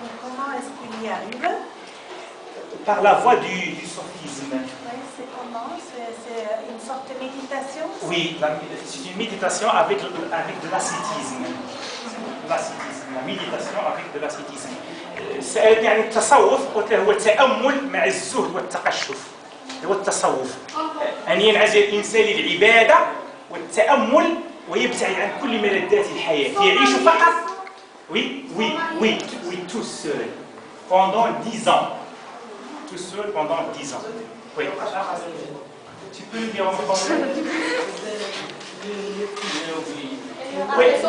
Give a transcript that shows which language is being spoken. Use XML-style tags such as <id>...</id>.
<fr>Comment est-ce qu'il y arrive? Par la voie du sophisme. Oui, c'est comment? C'est une sorte de méditation? Oui, c'est une méditation avec de l'ascétisme. La méditation avec de l'ascétisme.</fr> <ar>يعني التصوف قلت له هو التأمل مع الزهد والتقشف. هو التصوف. أن ينعزل الإنسان للعبادة والتأمل ويبتعد عن كل ملذات الحياة. يعيش فقط</ar> <fr>oui, tout seul pendant 10 ans. Tout seul pendant 10 ans. Oui. Tu peux le dire en français? Oui.</fr>